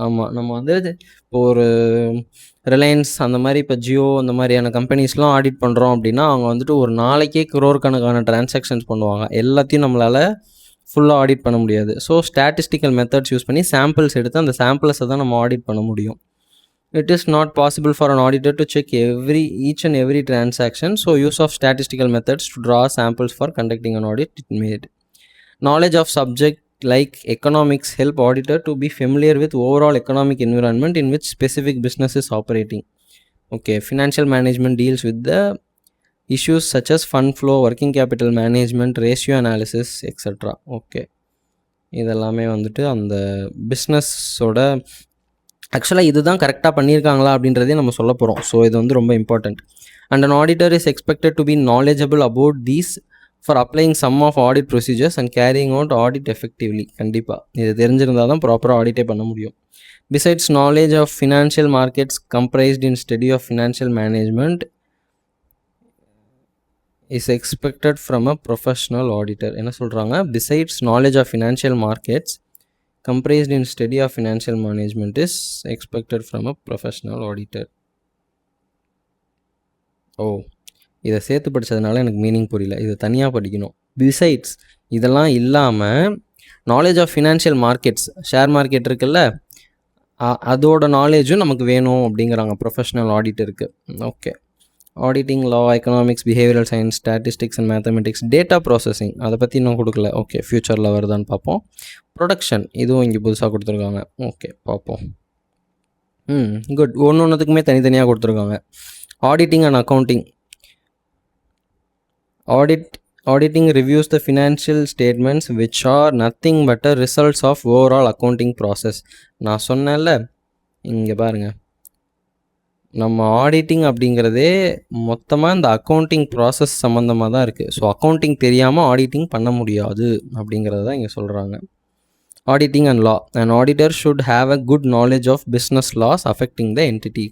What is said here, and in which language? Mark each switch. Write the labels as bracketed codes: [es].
[ta] ஆமாம், நம்ம வந்து இப்போ ஒரு ரிலையன்ஸ் அந்த மாதிரி இப்போ ஜியோ அந்த மாதிரியான கம்பெனிஸ்லாம் ஆடிட் பண்ணுறோம் அப்படின்னா அவங்க வந்துட்டு ஒரு நாளைக்கே crore கணக்கான டிரான்சாக்ஷன்ஸ் பண்ணுவாங்க. எல்லாத்தையும் நம்மளால் ஃபுல்லாக ஆடிட் பண்ண முடியாது. ஸோ ஸ்டாட்டிஸ்டிக்கல் மெத்தட்ஸ் யூஸ் பண்ணி சாம்பிள்ஸ் எடுத்து அந்த சாம்பிள்ஸை தான் நம்ம ஆடிட் பண்ண முடியும். [en] It is not possible for an auditor to check each and every transaction. So use of statistical methods to draw samples for conducting an audit is made. Knowledge of subject like economics help auditor to be familiar with overall economic environment in which specific business is operating. Okay, financial management deals with the issues such as fund flow, working capital management, ratio analysis, etc. [ta] Okay, இதெல்லாமே வந்துட்டு அந்த பிஸ்னஸோட ஆக்சுவலாக இதுதான் கரெக்டாக பண்ணியிருக்காங்களா அப்படின்றதே நம்ம சொல்ல போகிறோம். ஸோ இது வந்து ரொம்ப important. [en] And an auditor is expected to be knowledgeable about these for applying some of audit procedures and carrying out audit effectively. [ta] கண்டிப்பாக இது தெரிஞ்சிருந்தால் தான் ப்ராப்பராக ஆடிட்டே பண்ண முடியும். [en] Besides knowledge of financial markets comprised in study of financial management is expected from a professional auditor. [ta] என்ன சொல்கிறாங்க? [en] Besides knowledge of financial markets comprised in study of financial management is expected from a professional auditor. [ta] இதை சேர்த்து படித்ததுனால எனக்கு meaning புரியல, இதை தனியாக படிக்கணும். Besides இதெல்லாம் இல்லாமல் knowledge of financial markets, share market இருக்குல்ல, அதோட நாலேஜும் நமக்கு வேணும் அப்படிங்கிறாங்க professional ஆடிட்டருக்கு. Okay, auditing, law, economics, behavioural science, statistics and mathematics, data processing அதை பற்றி இன்னும் கொடுக்கல. ஓகே, ஃப்யூச்சரில் வருதான்னு பார்ப்போம். ப்ரொடக்ஷன் இதுவும் இங்கே புதுசாக கொடுத்துருக்காங்க. ஓகே, பார்ப்போம். குட். ஒன்றுத்துக்குமே தனித்தனியாக கொடுத்துருக்காங்க. [en] Auditing and accounting. Auditing reviews the financial statements which are nothing but a results of overall accounting process. [ta] நான் சொன்னேன்ல, இங்கே பாருங்கள், நம்ம ஆடிட்டிங் அப்படிங்கிறதே மொத்தமாக இந்த அக்கௌண்டிங் ப்ராசஸ் சம்மந்தமாக தான் இருக்குது. ஸோ அக்கௌண்டிங் தெரியாமல் ஆடிட்டிங் பண்ண முடியாது அப்படிங்கிறது தான் இங்கே சொல்கிறாங்க. [en] Auditing and law. And auditor should have a good knowledge of business laws affecting the entity.